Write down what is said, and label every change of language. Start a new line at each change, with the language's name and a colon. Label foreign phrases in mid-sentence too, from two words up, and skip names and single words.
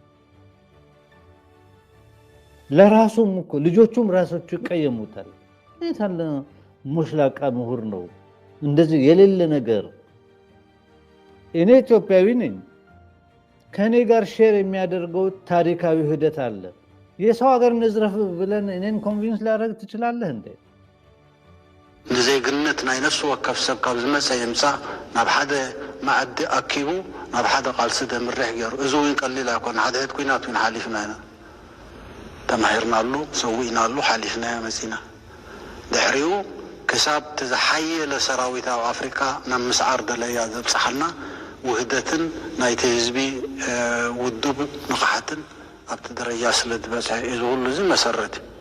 Amharic: ለራሱም እኮ ልጆቹም ራሳቸው ይቀየሙታል። ታለ ሙሽላቃ ምሁር ነው እንደዚህ የሌለ ነገር። እኔ ኢትዮጵያዊ ነኝ፣ ከኔ ጋር ሼር የሚያደርገው ታሪካዊ ሂደት አለ። የሰው ሀገር ንዝረፍ ብለን እኔን ኮንቪንስ ላደርግ ትችላለህ እንዴ?
Tigrinya: ንዘይግነት ናይ ነፍሱ ወከፍ ሰብ ካብ ዝመፀ የምፃ ናብ ሓደ ማዕዲ ኣኪቡ ናብ ሓደ ቃልሲ ደምርሕ ገይሩ እዚ እውን ቀሊል ኣይኮነ። ሓደ ሄድ ኩናት እውን ሓሊፍና ኢና ተማሂርናሉ ሰዊእናሉ ሓሊፍናዮ መፂና ድሕሪኡ ክሳብ ተዝሓየለ ሰራዊት ኣብ ኣፍሪካ ናብ ምስዓር ደለያ ዘብፅሓልና ውህደትን ናይቲ ህዝቢ ውዱብ ንቕሓትን ኣብቲ ደረጃ ስለ ዝበፅሐ እዚ ኩሉ እዚ መሰረት